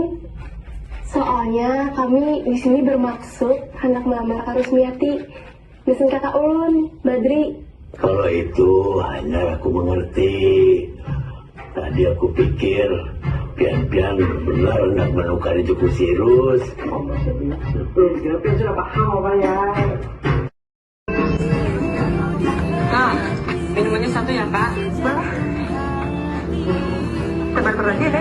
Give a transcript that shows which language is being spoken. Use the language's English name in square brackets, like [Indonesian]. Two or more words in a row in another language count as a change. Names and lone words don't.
[Indonesian] Soalnya kami di sini bermaksud hendak melamar Kak Rusmiati. [Banjar] Biasin kakak ulun, Badri. Kalau itu hanya aku mengerti. Tadi aku pikir pian-pian benar hendak menukari jukung si Irus. Pian sudah paham apa ya? [Indonesian] Kak, minumannya satu ya kak? Tebar aja deh.